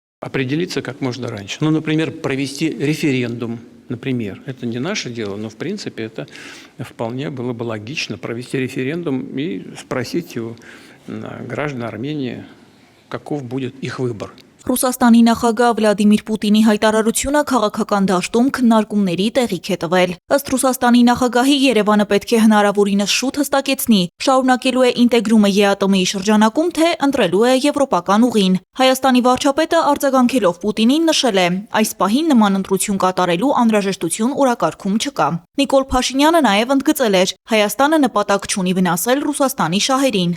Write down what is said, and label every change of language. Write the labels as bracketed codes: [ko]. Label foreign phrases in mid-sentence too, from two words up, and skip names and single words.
[ru] Определиться как можно раньше. Ну, например, провести референдум. Например, это не наше дело, но в принципе это вполне было бы логично провести референдум и спросить у граждан Армении, каков будет их выбор. [hy] Ռուսաստանի նախագահ Վլադիմիր Պուտինի հայտարարությունը քաղաքական դաշտում քննարկումների տեղիք է տվել։ Ըստ Ռուսաստանի նախագահի Երևանը պետք է հնարավորինս շուտ հստակեցնի, շարունակելու է ինտեգրումը ԵԱՏՄ-ի շրջանակում, թե ընտրելու է եվրոպական ուղին։ Հայաստանի վարչապետը արձագանքելով Պուտինին նշել է, այս պահին նման ընտրություն կատարելու անհրաժեշտություն օրակարգում չկա։ Նիկոլ Փաշինյանը նաև ընդգծել էր, Հայաստանը նպատակ չունի վնասել Ռուսաստանի շահերին։